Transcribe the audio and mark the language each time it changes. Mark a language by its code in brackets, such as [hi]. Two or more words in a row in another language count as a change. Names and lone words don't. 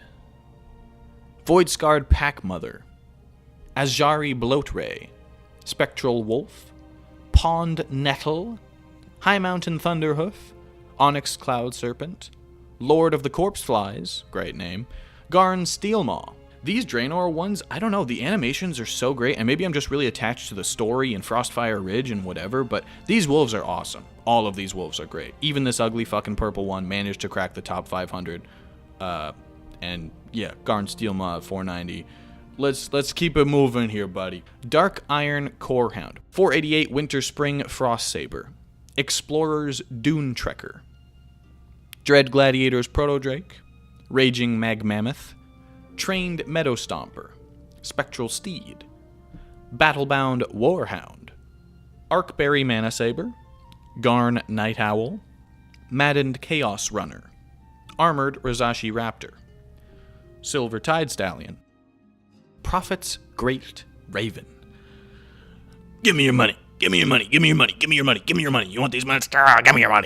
[en] Void Scarred Pack Mother, Azjari Bloatray, Spectral Wolf, Pond Nettle, High Mountain Thunderhoof, Onyx Cloud Serpent, Lord of the Corpse Flies, great name, Garn Steelmaw, These Draenor ones, I don't know, the animations are so great, and maybe I'm just really attached to the story and Frostfire Ridge and whatever, but these wolves are awesome. All of these wolves are great. Even this ugly fucking purple one managed to crack the top 500. And yeah, Garn Steel Mod 490. Let's keep it moving here, buddy. Dark Iron Corehound, 488 Winter Spring Frost Saber, Explorer's Dune Trekker, Dread Gladiator's Proto Drake, Raging Mag Mammoth, Trained Meadow Stomper, Spectral Steed, Battlebound Warhound, Arkberry Mana Saber, Garn Night Owl, Maddened Chaos Runner, Armored Razashi Raptor, Silver Tide Stallion, Prophet's Great Raven. Give me your money. Give me your money. Give me your money. Give me your money. Give me your money. You want these money? Give me your money.